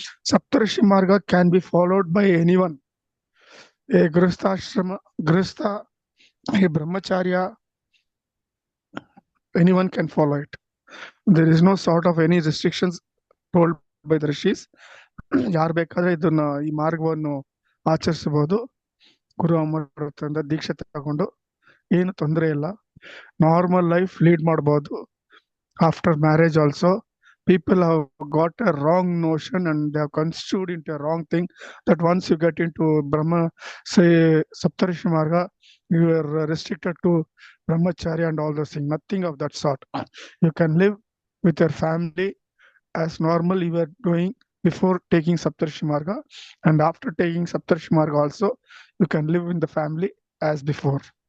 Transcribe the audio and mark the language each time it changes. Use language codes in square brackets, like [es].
[en] Saptarishi Marga can be followed by anyone. A grihastha, a brahmacharya, anyone can follow it. There is no sort of any restrictions told by the rishis. [kn] ಯಾರು ಬೇಕಾದ್ರೆ ಇದನ್ನ ಈ ಮಾರ್ಗವನ್ನು ಆಚರಿಸಬಹುದು. ಗುರು ಅಮರರಿಂದ ದೀಕ್ಷೆ ತಗೊಂಡು ಏನು ತೊಂದರೆ ಇಲ್ಲ, ನಾರ್ಮಲ್ ಲೈಫ್ ಲೀಡ್ ಮಾಡಬಹುದು. [en] After marriage also people have got a wrong notion and they have construed into a wrong thing that once you get into Brahma, say Saptarishi Marga, you are restricted to brahmacharya and all those things. Nothing of that sort. You can live with your family as normal you were doing before taking Saptarishi Marga, and after taking Saptarishi Marga also you can live in the family as before.